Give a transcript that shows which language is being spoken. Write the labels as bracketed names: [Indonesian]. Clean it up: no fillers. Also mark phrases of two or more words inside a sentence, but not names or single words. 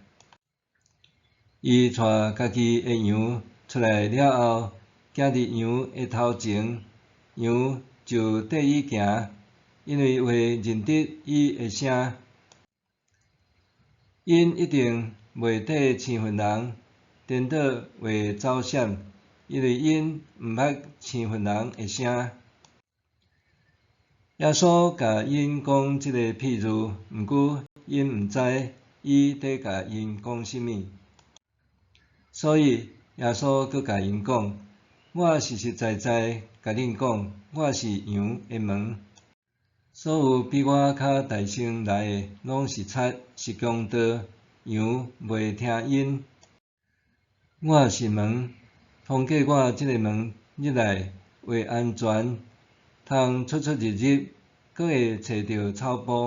[Min Nan Chinese] 伊带家己的羊出来了后，行伫羊的头前，羊就缀伊行，因为会认得伊的声。因一定袂缀生份人，颠倒会走闪，因为因毋捌生份人的声。耶稣甲因讲即个譬喻，毋过因毋知伊伫甲因讲甚物，所以耶稣阁甲因讲：我实实在在甲恁讲，我是羊的门。所有比我较大声来的，拢是贼，是强盗，羊袂听因。我是门，通过我即个门入来，为安全，通出出入入，阁会找到草埔。